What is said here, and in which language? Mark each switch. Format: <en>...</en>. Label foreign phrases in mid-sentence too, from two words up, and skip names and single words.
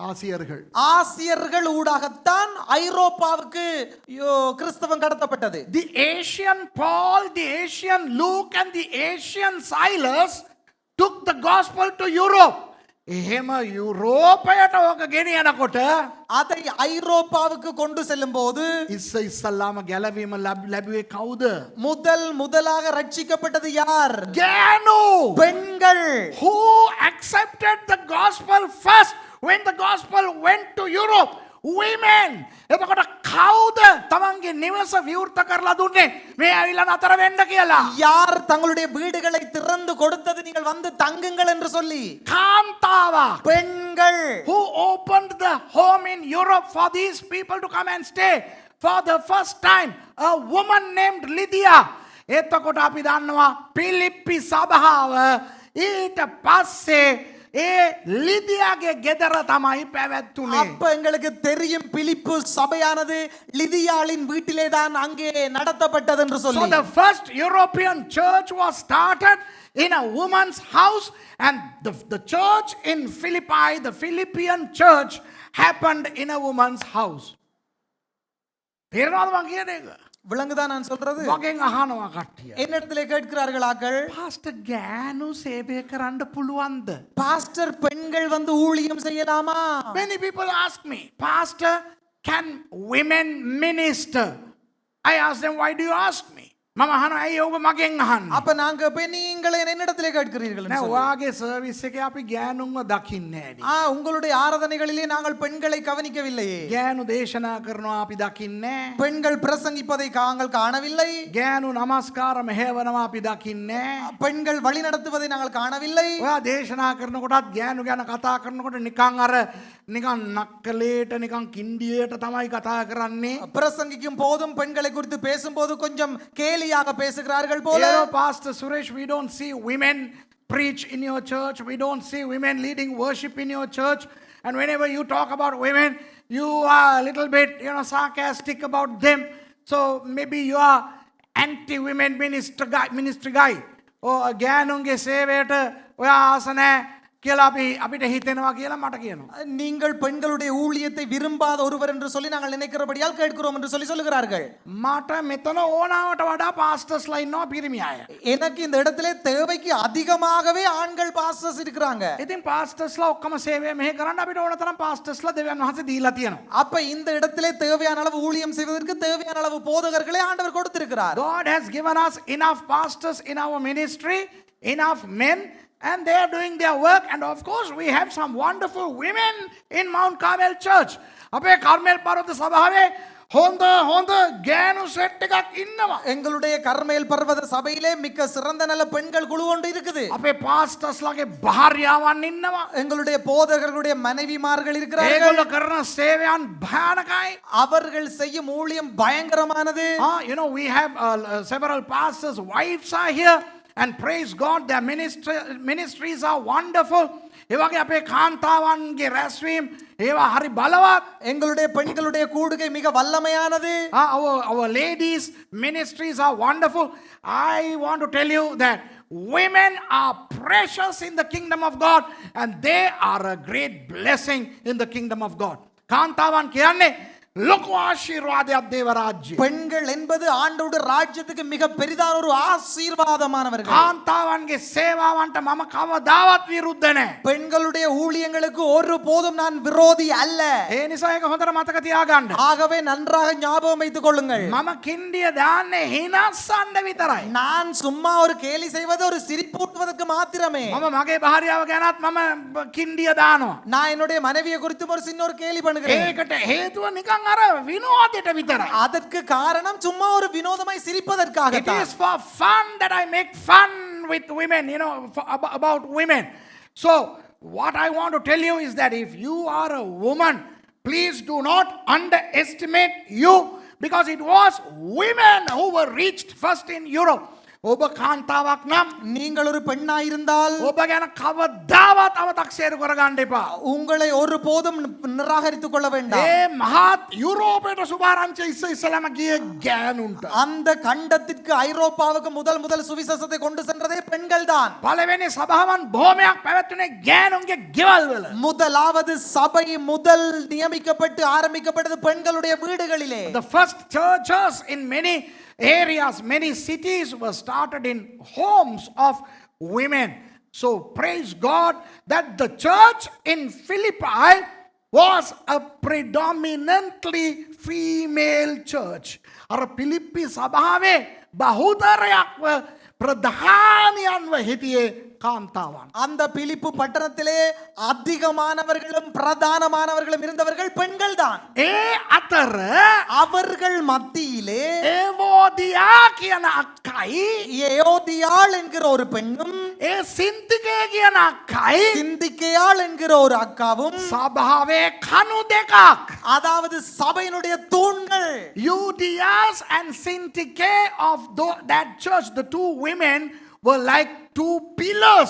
<ta>ஆசியர்கள். ஆசியர்கள் ஊடாகத்தான் ஐரோப்பாவுக்கு கிறிஸ்தவம் கடத்தப்பட்டது.</ta> <en>The Asian Paul, the Asian Luke and the Asian Silas took the gospel to Europe.</en> <si>එහෙම යුරෝපයට ඕක ගෙනියනකොට</si> <ta>அதை ஐரோப்பாவுக்கு கொண்டு செல்லும் போது</ta> <si>ඉස්සල්ලාම ගැලවීම ලැබුවේ කවුද?</si> <ta>முதலாக ரட்சிக்கப்பட்டது யார்?</ta> <si>ගෑනු.</si> <ta>பெண்கள்.</ta> <en>Who accepted the gospel first when the gospel went to Europe? Women.</en> <si>එතකොට කවුද තමන්ගේ නිවස විවෘත කරලා දුන්නේ මේ ඇවිල්ලා නතර වෙන්න කියලා?</si> <ta>யார் தங்களுடைய வீடுகளை திறந்து கொடுத்தது நீங்கள் வந்து தங்குங்கள் என்று சொல்லி?</ta> <si>කාන්තාවා.</si> <ta>பெண்கள்.</ta> <en>Who opened the home in Europe for these people to come and stay for the first time? A woman named Lydia.</en> <si>එතකොට අපි දන්නවා පිලිප්පි සභාව ඊට පස්සේ லிதியாගේ ගෙදර තමයි පැවැත්තුනේ.</si> <ta>அப்ப எங்களுக்கு தெரியும் பிலிப்பு சபையானது லிதியாளின் வீட்டிலே தான் அங்கே நடத்தப்பட்டது என்று சொல்லி.</ta> <en>So the first European church was started in a woman's house, and the church in Philippi, the Philippian church, happened in a woman's house.</en> <si>තේරෙනවද මම කියන එක?</si> <ta>விளங்குதா நான் சொல்றது?</ta> <si>මගෙන් අහනවා කට්ටිය.</si> <ta>என்னிடத்திலே கேட்கிறார்கள் ஆக்கள்,</ta> <si>பாஸ்டர் ගෑනු සේවය කරන්න පුළුවන්ද?</si> <ta>பாஸ்டர் பெண்கள் வந்து ஊழியம் செய்யலாமா?</ta> <en>Many people ask me, Pastor, can women minister? I ask them, why do you ask me?</en> <si>මම අහනවා ඇයි ඔබ මගෙන් අහන්නේ?</si> <ta>அப்ப நாங்க நீங்கள் என்னிடத்திலே கேட்கிறீர்கள்</ta> <si>නෑ ඔයාගේ සර්විස් එකේ අපි ගෑනුන්ව දකින්නේ නෑනේ.</si> <ta>உங்களுடைய ஆராதனைகளிலே நாங்கள் பெண்களை கவனிக்கவில்லையே.</ta> <si>ගෑනු දේශනා කරනවා අපි දකින්නේ නෑ.</si> <ta>பெண்கள் பிரசங்கிப்பதை நாங்கள் காணவில்லை.</ta> <si>ගෑනු නමස්කාර මෙහෙවනවා අපි දකින්නේ නෑ.</si> <ta>பெண்கள் வழி நடத்துவதை நாங்கள் காணவில்லை.</ta> <si>ඔයා දේශනා කරනකොටත් ගෑනු ගැන කතා කරනකොට නිකන් නක්කලේට නිකන් කින්ඩියට තමයි කතා කරන්නේ.</si> <ta>பிரசங்கிக்கும் போதும் பெண்களை குறித்து பேசும்போது கொஞ்சம் கேலியாக பேசுகிறார்கள் போல.</ta> <en>Pastor Suresh, we don't see women preach in your church. We don't see women leading worship in your church. And whenever you talk about women, you are a little bit, sarcastic about them. So maybe you are anti-women ministry guy.</en> <si>Or ගෑනුන්ගේ සේවයට ඔයා ආස නැහැ කියලා අපිට හිතෙනවා කියලා මට කියනවා.</si> <ta>நீங்கள் பெண்களுடைய ஊழியத்தை விரும்பாத ஒருவர் என்று சொல்லி நாங்கள் நினைக்கிறபடியால் கேட்கிறோம் என்று சொல்லி சொல்லுகிறார்கள்.</ta> <si>මට මෙතන ඕනාවට වඩා පාස්ටර්ස්ලා ඉන්නවා පිරිමි අය.</si> <ta>எனக்கு இந்த இடத்திலே தேவைக்கு அதிகமாகவே ஆண்கள் பாஸ்டர்ஸ் இருக்கிறாங்க.</ta> <si>ඉතින් පාස්ටර්ස්ලා ඔක්කොම සේවය මෙහෙ කරන්න අපිට ඕන තරම් පාස්ටර්ස්ලා දෙවියන් වහන්සේ දීලා තියෙනවා.</si> <ta>அப்ப இந்த இடத்திலே தேவையான அளவு ஊழியம் செய்வதற்கு தேவையான அளவு போதகர்களை ஆண்டவர் கொடுத்திருக்கிறார்.</ta> <en>God has given us enough pastors in our ministry, enough men, and they are doing their work. And of course we have some wonderful women in Mount Carmel Church.</en> <si>අපේ කර්මෙල් පර්වත සභාවේ හොඳ ගෑනු සෙට් එකක් ඉන්නවා.</si> <ta>எங்களுடைய கர்மேல் பர்வத சபையிலே மிக்க சிறந்த நல்ல பெண்கள் குழு ஒன்று இருக்குது.</ta> <si>අපේ පාස්ටර්ස්ලාගේ භාර්යාවන් ඉන්නවා.</si> <ta>எங்களுடைய போதகர்களுடைய மனைவிமார்கள் இருக்கிறார்கள்.</ta> <si>ඒගොල්ලෝ කරන සේවයන් භයානකයි.</si> <ta>அவர்கள் செய்யும் ஊழியம் பயங்கரமானது.</ta> <en>We have several pastors' wives are here. And praise God, their ministries are wonderful.</en> <si>ඒවගේ අපේ කාන්තාවන්ගේ රැස්වීම් ඒවා හරි බලවත්.</si> <ta>எங்களுடைய பெண்களுடைய கூடுகை மிக வல்லமையானது.</ta> <en>Our ladies ministries are wonderful. I want to tell you that women are precious in the kingdom of God, and they are a great blessing in the kingdom of God.</en> <si>කාන්තාවන් කියන්නේ ලොකු ආශිර්වාදයක් දේව රාජ්‍යයේ.</si> <ta>பெண்கள் என்பது ஆண்டவருடைய ராஜ்யத்துக்கு மிக பெரிதான ஒரு ஆசீர்வாதமானவர்கள்.</ta> <si>කාන්තාවන්ගේ සේවාවන්ට මම කවදාවත් විරුද්ධ නැහැ.</si> <ta>பெண்களுடைய ஊழியங்களுக்கு ஒருபோதும் நான் விரோதி அல்ல.</ta> <si>ඒ නිසා ඒක හොඳට මතක තියාගන්න.</si> <ta>ஆகவே நன்றாக ஞாபகம் வைத்துக் கொள்ளுங்கள்.</ta> <si>මම කින්ඩිය දාන්නේ හිනස්සන්න විතරයි.</si> <ta>நான் சும்மா ஒரு கேலி செய்வது ஒரு சிரிப்பூட்டுவதற்கு மாத்திரமே.</ta> <si>මම මගේ භාර්යාව ගැනත් මම කින්ඩිය දානවා.</si> <ta>நான் என்னுடைய மனைவியை குறித்து ஒரு சின்ன ஒரு கேலி பண்ணுகிறேன்.</ta> <si>ඒකට හේතුව නිකන් අර විනෝදයට විතරයි.</si> <ta>அதற்கு காரணம் சும்மா ஒரு வினோதமாய் சிரிப்பதற்காக.</ta> <en>It is for fun that I make fun with women, about women. So what I want to tell you is that if you are a woman, please do not underestimate you, because it was women who were reached first in Europe.</en> <si>ඔබ කාන්තාවක් නම්</si> <ta>நீங்கள் ஒரு பெண்ணாயிருந்தால்</ta> <si>ඔබ ගැන කවදාවත් අව탁සේරු කරගන්න එපා.</si> <ta>உங்களை ஒருபோதும் நிராகரித்துக் கொள்ள வேண்டாம்.</ta> <si>ඒ මහත් යුරෝපයට සුභාරංචි ඉස්සෙල්ලාම ගියේ ගෑනුන්ට.</si> <ta>அந்த கண்டத்திற்கு ஐரோப்பாவுக்கு முதல் சுவிசேஷத்தை கொண்டு சென்றதே பெண்கள் தான்.</ta> <si>පළවෙනි සභාවන් බොහොමයක් පැවැත්ුනේ ගෑනුන්ගේ ගෙවල් වල.</si> <ta>முதலாவது சபை முதல் நியமிக்கப்பட்டு ஆரம்பிக்கப்பட்டது பெண்களுடைய வீடுகளிலே.</ta> <en>The first churches in many areas, many cities were started in homes of women. So praise God that the church in Philippi was a predominantly female church.</en> <si>අර පිලිප්පි සභාවේ බහුතරයක්ව ප්‍රධානියන්ව හිටියේ කාන්තාවන්.</si> <ta>அந்த பிலிப்பு பட்டணத்திலே அதிகமானவர்களும் பிரதானமானவர்களும் இருந்தவர்கள் பெண்கள் தான்.</ta> <si>ඒ අතර</si> <ta>அவர்கள் மத்தியிலே</ta> <si>ඒවෝදියා කියන අක්කයි</si> <ta>ஏயோதியாள் என்கிற ஒரு பெண்ணும்</ta> <si>ඒ සින්තිකේ කියන අක්කයි</si> <ta>சிந்திக்கையாள் என்கிற ஒரு அக்காவும்</ta> <si>සභාවේ කණු දෙකක්.</si> <ta>அதாவது சபையினுடைய தூண்கள்.</ta> <en>Euodias and Syntyche of that church, the two women were like two pillars.</en>